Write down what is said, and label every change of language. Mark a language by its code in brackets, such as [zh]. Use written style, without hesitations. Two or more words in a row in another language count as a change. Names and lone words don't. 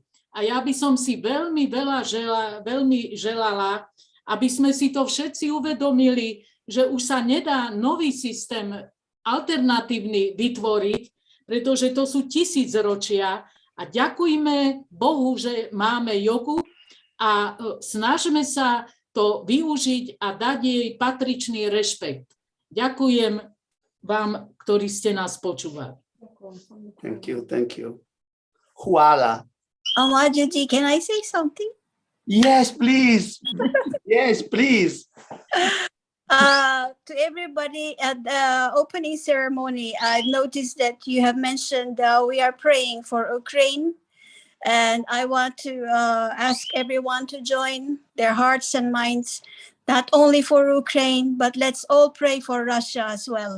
[sk] A ja by som si veľmi želala, aby sme si to všetci uvedomili, že už sa nedá nový systém alternatívny vytvoriť, pretože to sú tisícročia a ďakujme Bohu, že máme jogu a snažme sa to využiť a dať jej patričný rešpekt. Ďakujem vám, ktorí ste nás počúvali. [en] Thank you. Huala. Amajaji, can I say something? Yes, please. Yes, please. To everybody at the opening ceremony, I've noticed that you have mentioned we are praying for Ukraine, and I want to ask everyone to join their hearts and minds, not only for Ukraine, but let's all pray for Russia as well.